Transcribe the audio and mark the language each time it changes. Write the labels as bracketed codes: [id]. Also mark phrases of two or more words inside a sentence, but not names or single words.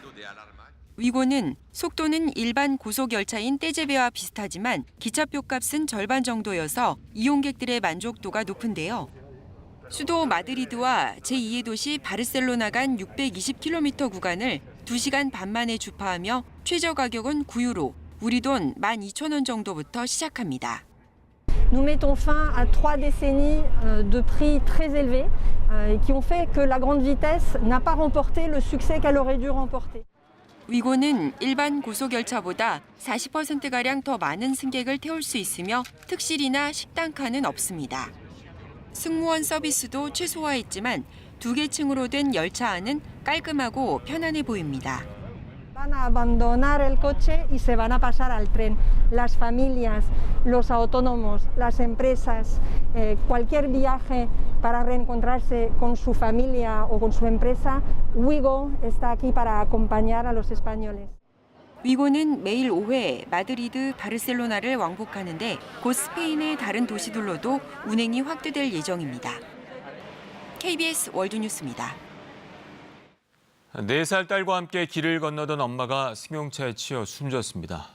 [ko] 위고는 속도는 일반 고속 열차인 떼제베와 비슷하지만 기차표 값은 절반 정도여서 이용객들의 만족도가 높은데요. 수도 마드리드와 제2의 도시 바르셀로나 간 620km 구간을 2시간 반 만에 주파하며 최저 가격은 9유로, 우리 돈 12,000원 정도부터 시작합니다. [fr] Nous mettons fin à 3 décennies de prix très élevés qui ont fait que la grande vitesse n'a pas remporté le succès qu'elle aurait dû remporter. [ko] 위고는 일반 고속열차보다 40%가량 더 많은 승객을 태울 수 있으며 특실이나 식당카는 없습니다. 승무원 서비스도 최소화했지만 2개 층으로 된 열차 안은 깔끔하고 편안해 보입니다. [es] Van a abandonar el coche y se van a pasar al tren. Las familias, los autónomos, las empresas, cualquier viaje para reencontrarse con su familia o con su empresa, Wigo está aquí para acompañar a los españoles. [ko] 위고는 매일 5회 마드리드, 바르셀로나를 왕복하는데 곧 스페인의 다른 도시들로도 운행이 확대될 예정입니다. KBS 월드뉴스입니다. 4살 딸과 함께 길을 건너던 엄마가 승용차에 치여 숨졌습니다.